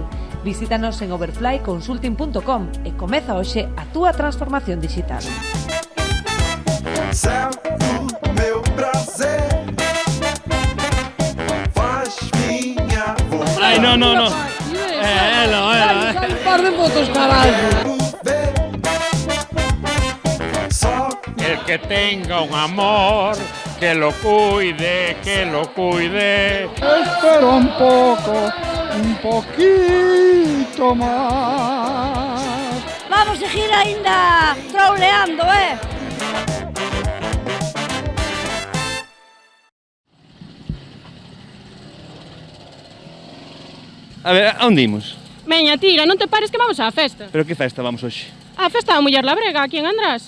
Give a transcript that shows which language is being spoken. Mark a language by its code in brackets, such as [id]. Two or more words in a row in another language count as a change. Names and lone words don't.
[gl] Visítanos en overflyconsulting.com e comeza hoxe a túa transformación digital. [pt] Meu prazer faz minha vontade. [gl] Ai, no. Ela. Sai un par de fotos, caralho. [es] El que tenga un amor, que lo cuide. Espera un poquito más. Vamos a seguir ainda trauleando, [gl] A ver, a onde imos? Veña, tira, non te pares que vamos á festa. Pero que festa vamos hoxe? A festa da Muller Labrega, aquí en András.